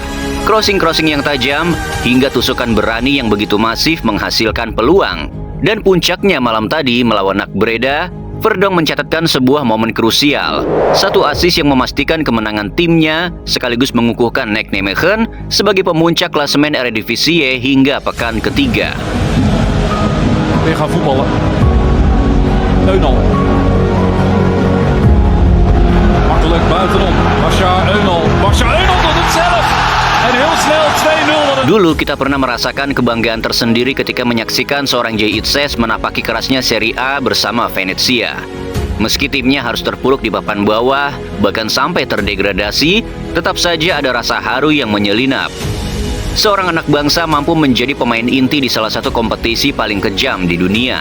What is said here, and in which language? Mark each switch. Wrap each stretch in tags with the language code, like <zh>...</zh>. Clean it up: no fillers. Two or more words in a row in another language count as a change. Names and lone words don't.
<id>Crossing-crossing yang tajam, hingga tusukan berani yang begitu masif menghasilkan peluang. Dan puncaknya malam tadi melawan NAC Breda, Verdonk mencatatkan sebuah momen krusial. Satu assist yang memastikan kemenangan timnya, sekaligus mengukuhkan NEC Nijmegen sebagai pemuncak klasemen Eredivisie hingga pekan ketiga.</id> <nl>Weer gaan voetballen. Eunal. Makkelijk buitenom. Basja Eunal doet het zelf. En heel snel 2-0.</nl> <id>Dulu kita pernah merasakan kebanggaan tersendiri ketika menyaksikan seorang Jay Itzes menapaki kerasnya Serie A bersama Venezia. Meski timnya harus terpuruk di papan bawah, bahkan sampai terdegradasi, tetap saja ada rasa haru yang menyelinap. Seorang anak bangsa mampu menjadi pemain inti di salah satu kompetisi paling kejam di dunia.</id>